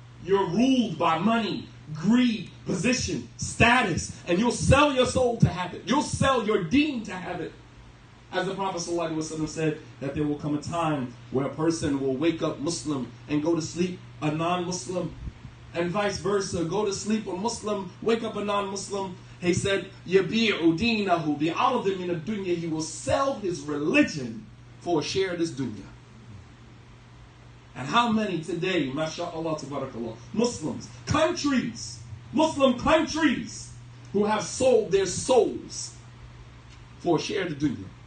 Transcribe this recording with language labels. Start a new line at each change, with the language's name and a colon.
English: You're ruled by money, greed, position, status, and you'll sell your soul to have it. You'll sell your deen to have it. As the Prophet ﷺ said, that there will come a time where a person will wake up Muslim and go to sleep a non-Muslim, and vice versa. Go to sleep a Muslim, wake up a non-Muslim. He said,
Arabic: يَبِيعُ دِينَهُ بِعَرْضٍ مِنَ الدُّنْيَا.
English: He will sell his religion for a share of this dunya. And how many today, mashallah, tabarakallah, Muslims, Muslim countries, who have sold their souls for a share of the dunya.